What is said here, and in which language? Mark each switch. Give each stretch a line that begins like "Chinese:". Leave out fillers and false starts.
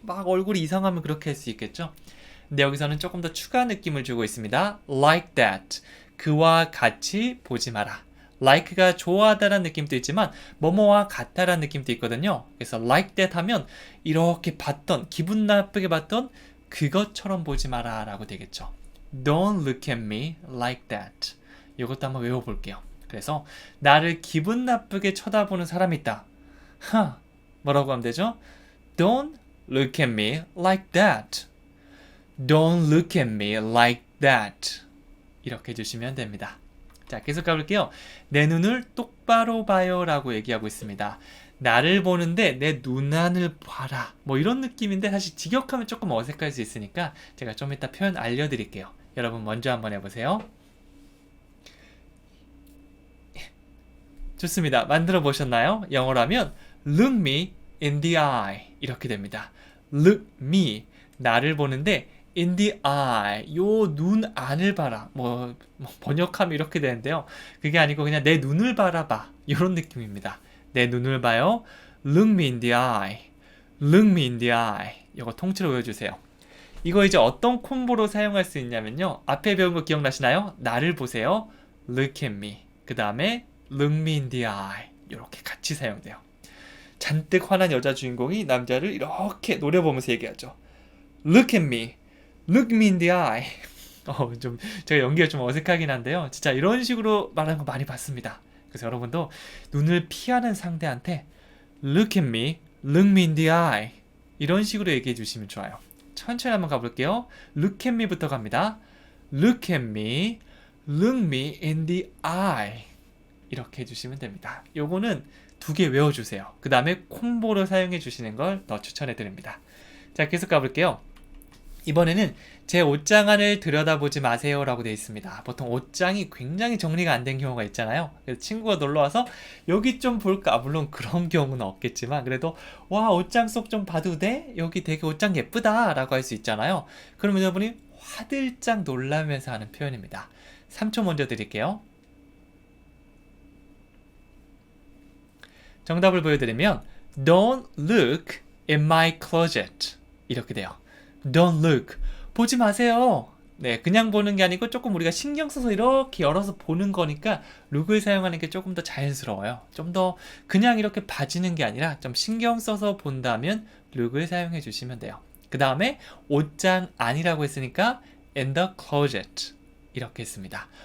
Korean: 막 얼굴이 이상하면 그렇게 할 수 있겠죠. 근데 여기서는 조금 더 추가 느낌을 주고 있습니다.
English: Like that.
Korean: 그와 같이 보지 마라. like가 좋아하다라는 느낌도 있지만 뭐뭐와 같다라는 느낌도 있거든요. 그래서
English: like that
Korean: 하면 이렇게 봤던 기분 나쁘게 봤던 그것처럼 보지 마라 라고 되겠죠.
English: Don't look at me like that.
Korean: 이것도 한번 외워볼게요. 그래서 나를 기분 나쁘게 쳐다보는 사람이 있다. 뭐라고 하면 되죠?
English: Don't look at me like that. Don't look at me like that.
Korean: 이렇게 해주시면 됩니다. 자, 계속 가볼게요. 내 눈을 똑바로 봐요 라고 얘기하고 있습니다. 나를 보는데 내 눈안을 봐라. 뭐 이런 느낌인데 사실 직역하면 조금 어색할 수 있으니까 제가 좀 이따 표현 알려드릴게요. 여러분 먼저 한번 해보세요. 좋습니다. 만들어 보셨나요? 영어로 하면
English: look me in the eye
Korean: 이렇게 됩니다.
English: look me
Korean: 나를 보는데
English: in the eye
Korean: 요 눈 안을 봐라. 뭐 번역하면 이렇게 되는데요. 그게 아니고 그냥 내 눈을 바라봐 이런 느낌입니다. 내 눈을 봐요.
English: look me in the eye. look me in the eye.
Korean: 이거 통째로 외워주세요. 이거 이제 어떤 콤보로 사용할 수 있냐면요. 앞에 배운 거 기억나시나요? 나를 보세요.
English: look at me.
Korean: 그 다음에
English: look me in the eye.
Korean: 이렇게 같이 사용돼요. 잔뜩 화난 여자 주인공이 남자를 이렇게 노려보면서 얘기하죠.
English: Look at me. Look me in the eye.
Korean: 좀 제가 연기가 좀 어색하긴 한데요. 진짜 이런 식으로 말하는 거 많이 봤습니다. 그래서 여러분도 눈을 피하는 상대한테
English: Look at me. Look me in the eye.
Korean: 이런 식으로 얘기해 주시면 좋아요. 천천히 한번 가볼게요.
English: Look at me
Korean: 부터 갑니다.
English: Look at me, look me in the eye.
Korean: 이렇게 해주시면 됩니다. 요거는 2개 외워주세요. 그 다음에 콤보로 사용해 주시는 걸 더 추천해 드립니다. 자, 계속 가볼게요. 이번에는 제 옷장 안을 들여다보지 마세요 라고 되어 있습니다. 보통 옷장이 굉장히 정리가 안 된 경우가 있잖아요. 그래서 친구가 놀러와서 여기 좀 볼까? 물론 그런 경우는 없겠지만 그래도 와, 옷장 속 좀 봐도 돼? 여기 되게 옷장 예쁘다 라고 할 수 있잖아요. 그러면 여러분이 화들짝 놀라면서 하는 표현입니다. 3초 먼저 드릴게요. 정답을 보여드리면
English: Don't look in my closet
Korean: 이렇게 돼요.
English: Don't look.
Korean: 보지 마세요. 네, 그냥 보는 게 아니고 조금 우리가 신경 써서 이렇게 열어서 보는 거니까 look을 사용하는 게 조금 더 자연스러워요. 좀 더 그냥 이렇게 봐지는 게 아니라 좀 신경 써서 본다면 look을 사용해 주시면 돼요. 그 다음에 옷장 안이라고 했으니까
English: in the closet
Korean: 이렇게 했습니다.